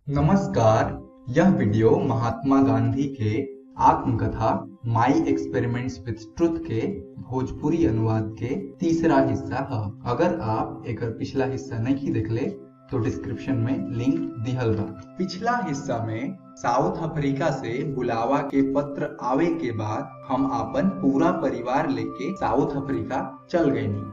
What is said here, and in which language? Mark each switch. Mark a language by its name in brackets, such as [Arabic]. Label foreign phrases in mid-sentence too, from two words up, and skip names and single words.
[Bhojpuri] नमस्कार। यह वीडियो महात्मा गांधी के आत्मकथा माई एक्सपेरिमेंट्स विद ट्रुथ के भोजपुरी अनुवाद के तीसरा हिस्सा है। अगर आप एक पिछला हिस्सा नहीं देखले तो डिस्क्रिप्शन में लिंक दिहल बा। पिछला हिस्सा में साउथ अफ्रीका से बुलावा के पत्र आवे के बाद हम अपन पूरा परिवार लेके साउथ अफ्रीका चल गए।